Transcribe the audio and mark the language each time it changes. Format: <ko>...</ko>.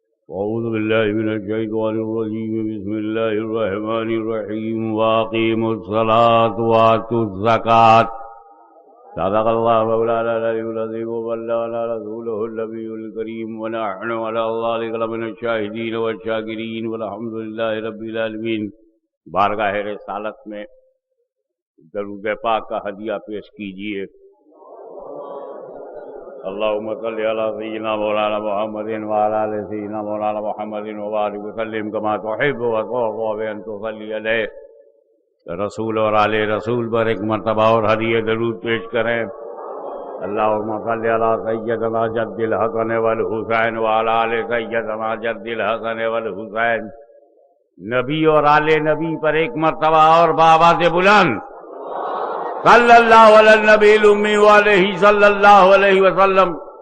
<ar>أعوذ بالله من الشيطان الرجيم بسم الله الرحمن الرحيم وأقيموا الصلاة وآتوا الزكاة صدق الله مولانا العلي العظيم وبلغنا رسوله النبي الكريم ونحن على ذلك لمن الشاهدين والشاكرين والحمد لله رب العالمين.</ar> <ur>بارگاہ رسالت میں درود پاک کا ہدیہ پیش کیجیے.</ur> <ar>اللهم صل على سيدنا مولانا محمد وعلى آل سيدنا مولانا محمد وبارك وسلم كما تحب وترضى بأن تصلي عليه.</ar> <ur>رسول اور آل رسول پر ایک مرتبہ اور ہدیہ درود پیش کریں.</ur> <ar>اللہم صلی علی سیدنا جد الحسن والحسین وعلی آل سیدنا جد الحسن والحسین.</ar> <ur>نبی اور آل نبی پر ایک مرتبہ اور بآواز بلند</ur> <ar>صلی اللہ علی النبی الامی وعلیہ صلی اللہ علیہ وسلم.</ar>